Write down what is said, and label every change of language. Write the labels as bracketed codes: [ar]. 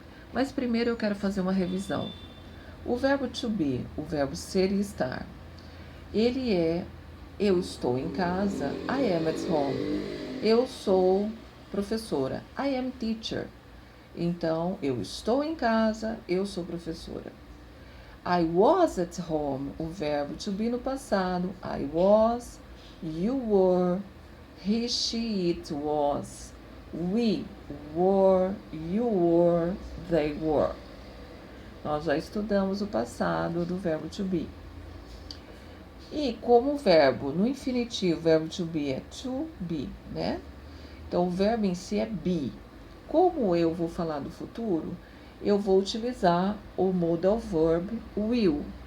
[pt] Mas primeiro eu quero fazer uma revisão. O verbo to be, o verbo ser e estar, ele é eu estou em casa, [en] I am at home. [pt] Eu sou professora, [en] I am teacher. [pt] Então, eu estou em casa, eu sou professora. [en] I was at home, [pt] o verbo to be no passado. [en] I was, you were, he, she, it was. We were, you were, they were. [pt] Nós já estudamos o passado do verbo to be. E como o verbo no infinitivo, o verbo to be é to be, né? Então, o verbo em si é be. Como eu vou falar do futuro, eu vou utilizar o modal verb will.